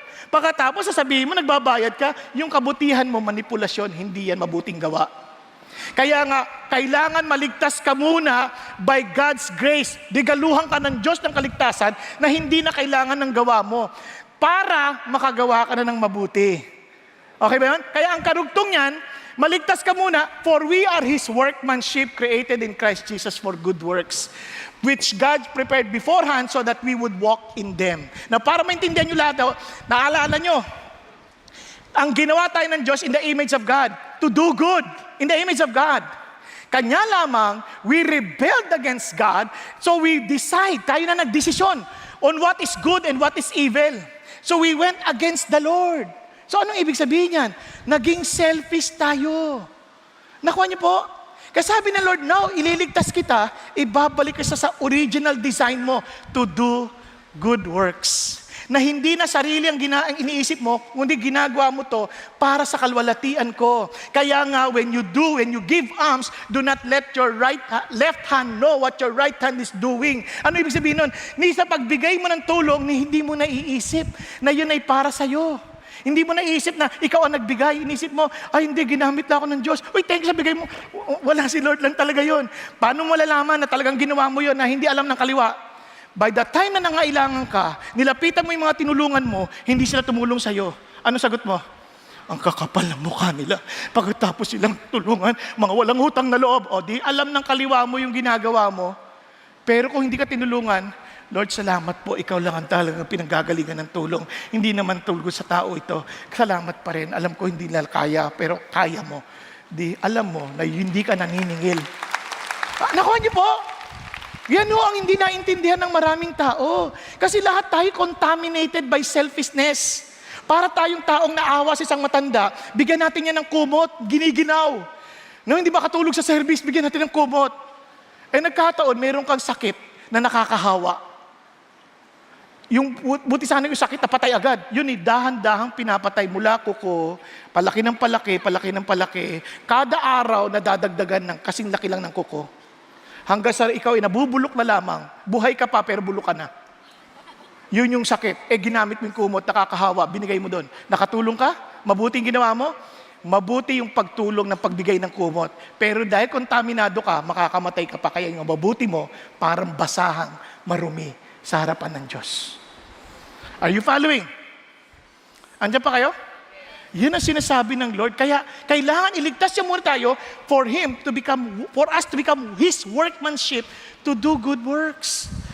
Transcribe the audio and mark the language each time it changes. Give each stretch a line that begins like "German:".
Filipino: Pagkatapos, sasabihin mo, nagbabayad ka, yung kabutihan mo, manipulasyon, hindi yan mabuting gawa. Kaya nga, kailangan maligtas ka muna
English: by God's grace.
Filipino: Digaluhan ka ng Diyos ng kaligtasan na hindi na kailangan ng gawa mo para makagawa ka na ng mabuti. Okay ba yun? Kaya ang karugtong yan, maligtas ka muna,
English: for we are His workmanship created in Christ Jesus for good works, which God prepared beforehand so that we would walk in them.
Filipino: Na para maintindihan nyo lahat, naalala nyo, ang ginawa tayo ng Diyos
English: in the image of God, to do good, in the image of God.
Filipino: Kanya lamang,
English: we rebelled against God, so we decide,
Filipino: tayo na nagdesisyon,
English: on what is good and what is evil. So we went against the Lord.
Filipino: So anong ibig sabihin yan? Naging selfish tayo. Nakuha niyo po? Kasi sabi ng Lord, now, ililigtas kita, ibabalik ka sa original design mo
English: to do good works.
Filipino: Na hindi na sarili ang iniisip mo, kundi ginagawa mo to para sa kalwalatian ko. Kaya nga,
English: when you give alms, do not let your left hand know what your right hand is doing.
Filipino: Ano ibig sabihin nun? Ni sa pagbigay mo ng tulong, hindi mo naiisip na yun ay para sa'yo. Hindi mo naiisip na ikaw ang nagbigay. Inisip mo, ay hindi, ginamit na ako ng Diyos. Uy, thank you sa bigay mo. Wala si Lord lang talaga yun. Paano mo malalaman na talagang ginawa mo yun na hindi alam ng kaliwa? By the time na nangailangan ka, nilapitan mo yung mga tinulungan mo, hindi sila tumulong sa'yo. Ano sagot mo? Ang kakapal ng mukha nila. Pagkatapos silang tulungan, mga walang utang na loob. O di alam ng kaliwa mo yung ginagawa mo. Pero kung hindi ka tinulungan, Lord, salamat po, ikaw lang ang talagang pinanggagalingan ng tulong. Hindi naman tulgo sa tao ito. Salamat pa rin. Alam ko hindi nila kaya, pero kaya mo. Di alam mo na hindi ka naniningil. Nakuha niyo po? Yan ho ang hindi naintindihan ng maraming tao. Kasi lahat tayo
English: contaminated by selfishness.
Filipino: Para tayong taong naawa sa isang matanda, bigyan natin yan ng kumot, giniginaw. No, hindi ba katulog sa service, bigyan natin ng kumot. Eh nagkataon, mayroon kang sakit na nakakahawa. Yung buti sana yung sakit na patay agad. Yun dahan-dahang pinapatay mula kuko, palaki ng palaki, palaki ng palaki. Kada araw nadadagdagan ng kasing laki lang ng kuko. Hanggang sa ikaw ay nabubulok na lamang, buhay ka pa pero bulok ka na. Yun yung sakit. Ginamit mo yung kumot, nakakahawa, binigay mo doon. Nakatulong ka? Mabuti yung ginawa mo? Mabuti yung pagtulong ng pagbigay ng kumot. Pero dahil kontaminado ka, makakamatay ka pa. Kaya yung mabuti mo, parang basahang marumi sa harapan ng Diyos.
English: Are you following?
Filipino: Andiyan pa kayo? Yun ang sinasabi ng Lord. Kaya kailangan iligtas niya muna tayo
English: for us to become His workmanship to do good works.